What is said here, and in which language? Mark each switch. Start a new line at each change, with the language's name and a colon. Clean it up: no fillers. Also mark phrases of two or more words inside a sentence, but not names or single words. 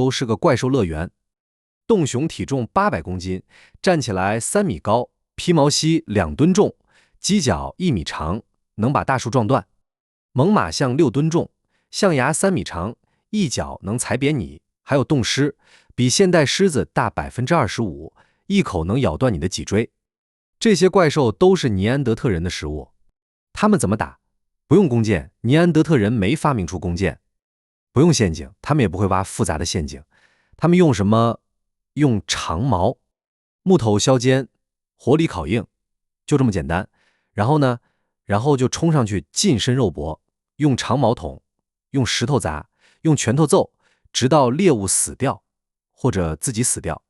Chinese: 洲是個怪獸樂園，洞熊體重800公斤，站起來3米高，披毛犀2噸重，犄角1米長，能把大樹撞斷；猛獁象6噸重，象牙3米長，一腳能踩扁你；還有凍獅，比現代獅子大25%，一口能咬斷你的脊椎。這些怪獸都是尼安德特人的食物。他們怎麼打？不用弓箭，尼安德特人沒發明出弓箭。不用陷阱，他們也不會挖複雜的陷阱。他們用什麼？用長矛，木頭削尖，火裡烤硬，就這麼簡單。然後就衝上去近身肉搏，用長矛捅，用石頭砸，用拳頭揍，直到獵物死掉，或者自己死掉。